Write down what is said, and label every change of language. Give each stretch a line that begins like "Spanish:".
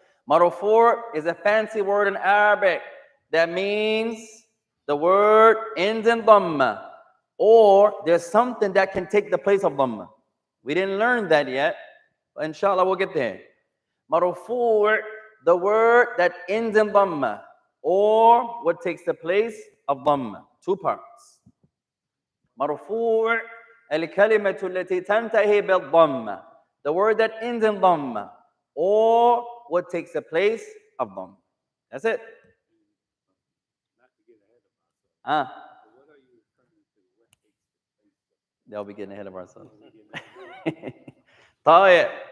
English: Marfu' is a fancy word in Arabic that means the word ends in dhamma, or there's something that can take the place of dhamma. We didn't learn that yet, but inshallah we'll get there. Marfu', the word that ends in dhamma, or what takes the place of dhamma. Two parts.
Arabic: Marfu' الكلمة التي تنتهي بالضمة.
English: The word that ends in dhamma, or what takes the place of dhamma. That's it. They'll be getting ahead of ourselves.
Arabic: طيب.